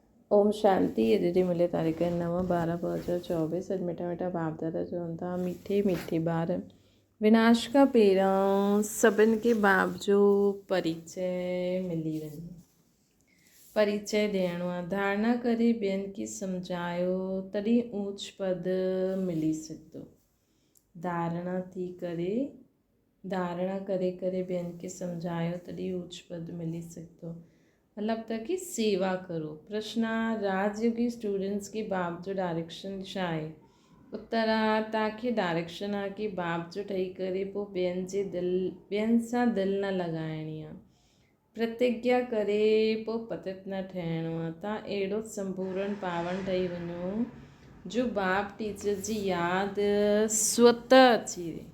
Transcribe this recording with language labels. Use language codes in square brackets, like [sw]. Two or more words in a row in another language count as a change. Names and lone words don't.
[sd] ओम शांति। अॼु मिले तारीख़ 9/12/2024। अॼु मिठा मिठा बाप दादा चवनि था, मीठे मीठे ॿार विनाश खां पहिरियों सभिनि खे बाप जो परिचय मिली वञे। परिचय ॾियणो आहे। धारणा करे ॿियनि खे सम्झायो तॾहिं ऊच पद मिली सघंदो। धारणा करे ॿियनि खे सम्झायो तॾहिं ऊच पद मिली सघंदो। मतलब त कि सेवा करो। प्रश्न आहे, राजयोगी स्टूडेंट्स की बाप जो डायरेक्शन छा आहे? उत्तर आहे, तव्हांखे डायरेक्शन आहे कि बाप जो ठही करे पोइ ॿियनि सां दिलि न लॻाइणी आहे। प्रतिज्ञा करे पोइ पतित न ठहिणो आहे। तव्हां अहिड़ो संपूर्ण पावन ठही वञो जो बाप टीचर जी यादि स्वतः अची वञे।